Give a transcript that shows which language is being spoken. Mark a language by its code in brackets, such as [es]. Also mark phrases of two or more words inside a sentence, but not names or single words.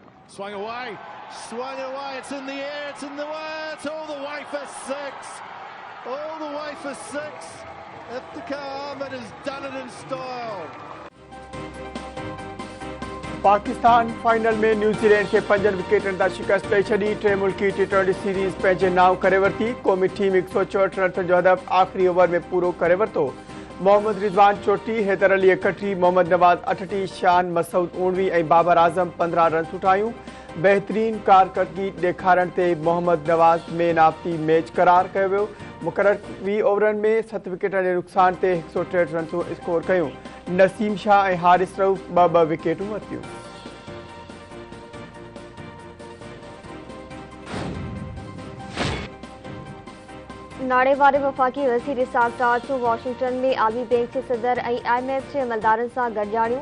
[en] Swung away, it's in the air, it's in the way, it's all the way for six. All the way for six. Iftikhar Ahmed has done it in style. [sd] पाकिस्तान फाइनल में न्यूजीलैंड के 5 विकेटन का शिकस्त ॾेई छॾी। टे मुल्की T20 सीरीज़ पंहिंजे नाव करे वरिती। क़ौमी टीम 164 रन जो हदफ़ आख़िरी ओवर में पूरो करे वरितो। मोहम्मद रिज़वान 34, हैदर अली 31, मोहम्मद नवाज़ 38, शान मसूद 19 ऐं बाबर आज़म 15 रन उठायूं। बहितरीन कारकर्दगी ॾेखारण ते मोहम्मद नवाज़ [en] man of the match [sd] करार कयो वियो। मुक़रर 20 ओवरनि में 7 विकेटनि जे नुक़सान ते 163 रन स्कोर कयूं। नसीम शाह ऐं हारिस रऊफ़ 2-2 विकेटूं वरितियूं। नाड़े वारे वफ़ाक़ी वज़ीर इसाक़ डार जो वॉशिंगटन में आलमी बैंक जे सदर ऐं IMF जे अमलदारनि सां गॾु ॼाणियो।